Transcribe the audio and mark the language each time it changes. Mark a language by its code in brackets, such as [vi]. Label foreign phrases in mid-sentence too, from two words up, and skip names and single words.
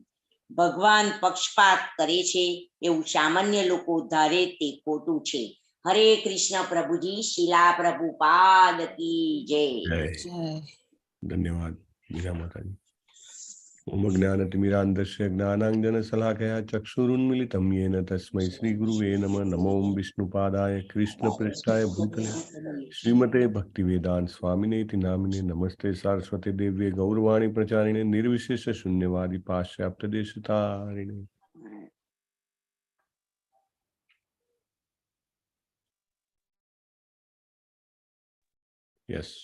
[gu] ભગવાન પક્ષપાત કરે છે એવું સામાન્ય લોકો ધારે તે ખોટું છે. હરે કૃષ્ણ પ્રભુજી. શિલા પ્રભુપાદ [hi] की जय. [gu] ધન્યવાદ મીરા માતાજી. [sa] ओम ज्ञानतिमिरान्धस्य ज्ञानांजन शलाकया ચક્ષુરુન્મિલિतं येन तस्मै श्री गुरुवे नमः. नमो विष्णुपादाय कृष्ण पृष्ठाय भूतले श्रीमते भक्तिवेदांत स्वामिनेति नामिने. नमस्ते सारस्वती देव्ये गौरवाणी प्रचारिणे निर्विशेष शून्यवादी पाश्चात्य देशतारिणे. [en] Yes.